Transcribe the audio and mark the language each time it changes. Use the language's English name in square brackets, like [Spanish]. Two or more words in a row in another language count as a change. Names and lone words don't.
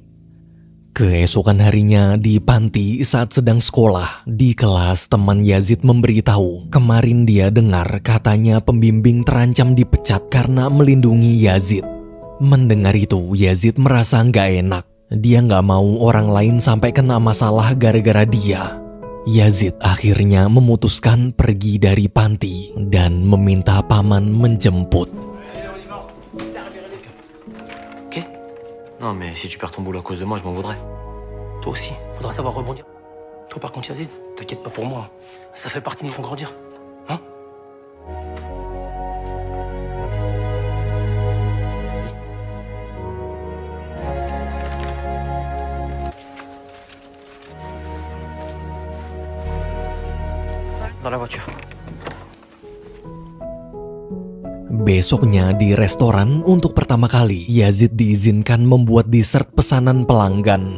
[Indonesian] Keesokan harinya di panti saat sedang sekolah, di kelas teman Yazid memberitahu kemarin dia dengar katanya pembimbing terancam dipecat karena melindungi Yazid. Mendengar itu, Yazid merasa nggak enak. Dia nggak mau orang lain sampai kena masalah gara-gara dia. Yazid akhirnya memutuskan pergi dari panti dan meminta paman menjemput. Ok? [French] Non mais si tu perds ton boulot à cause de moi, je m'en voudrais. Toi aussi, faudra savoir rebondir. Toi par contre Yazid, t'inquiète pas pour moi. Ça fait partie de nous font grandir. Hein? Dans la voiture. [Indonesian] Besoknya di restoran untuk pertama kali, Yazid diizinkan membuat dessert pesanan pelanggan.